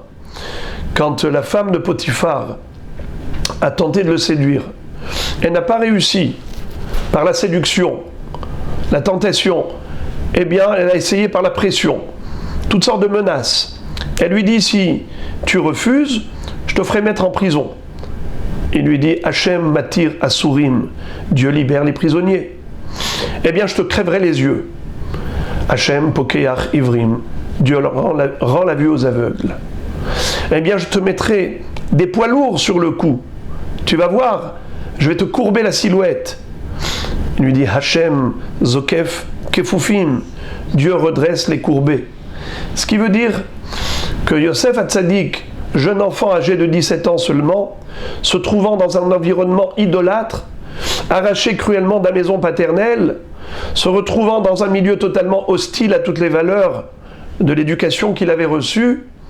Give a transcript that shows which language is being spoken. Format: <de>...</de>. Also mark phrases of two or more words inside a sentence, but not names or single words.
<fr>Quand la femme de Potiphar a tenté de le séduire, elle n'a pas réussi par la séduction, la tentation. Eh bien, elle a essayé par la pression, toutes sortes de menaces. Elle lui dit, si tu refuses, je te ferai mettre en prison. Il lui dit,</fr> <he>השם מתיר אסורים,</he> <fr>Dieu libère les prisonniers. Eh bien, je te crèverai les yeux.</fr> <he>השם פוקח עורים,</he> <fr>Dieu rend la vue aux aveugles. Eh bien, je te mettrai des poids lourds sur le cou. Tu vas voir, je vais te courber la silhouette. Il lui dit,</fr> <he>השם זוקף כפופים,</he> <fr>Dieu redresse les courbés. Ce qui veut dire que Yosef Hatzadik, jeune enfant âgé de 17 ans seulement, se trouvant dans un environnement idolâtre, arraché cruellement de la maison paternelle, se retrouvant dans un milieu totalement hostile à toutes les valeurs de l'éducation qu'il avait reçue,</fr>